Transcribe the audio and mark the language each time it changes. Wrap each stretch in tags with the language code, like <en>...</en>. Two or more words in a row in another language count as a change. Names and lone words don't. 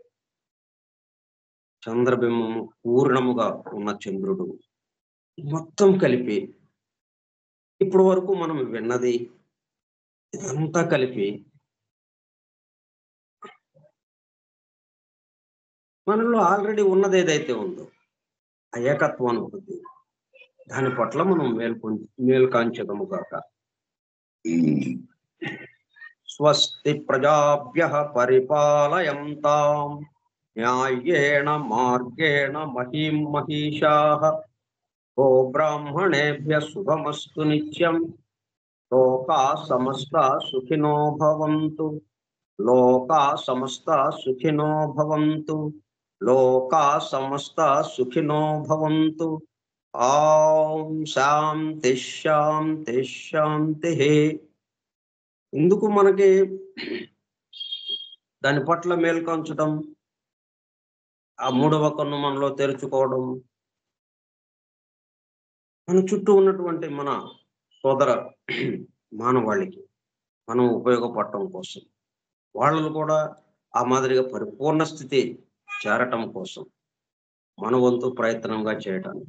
<te>చంద్రబింబము పూర్ణముగా ఉన్న చంద్రుడు మొత్తం కలిపి ఇప్పుడు వరకు మనం విన్నది ఇదంతా కలిపి మనలో ఆల్రెడీ ఉన్నది ఏదైతే ఉందో ఆ ఏకత్వానుభూతి, దాని పట్ల మనం మేల్కాంచదము కాక.</te> <sa>స్వస్తి ప్రజాభ్యః పరిపాలయంతాం న్యాయేణ మార్గేణ మహీం మహీషాః గో బ్రాహ్మణేభ్యః శుభమస్తు నిత్యం. లోకా సమస్తా సుఖినో భవంతు. లోకా సమస్తా సుఖినో భవంతు. లోకా సమస్తా సుఖినో భవంతు. ఓం శాంతి శాంతి శాంతి.</sa> <te>ఎందుకు మనకి దాని పట్ల మేల్కొంచడం, ఆ 3వ కన్ను మనలో తెరుచుకోవడం, మన చుట్టూ ఉన్నటువంటి మన సోదర మానవాళికి మనం ఉపయోగపడటం కోసం, వాళ్ళను కూడా ఆ మాదిరిగా పరిపూర్ణ స్థితి చేరటం కోసం మన వంతు ప్రయత్నంగా చేయటానికి.</te>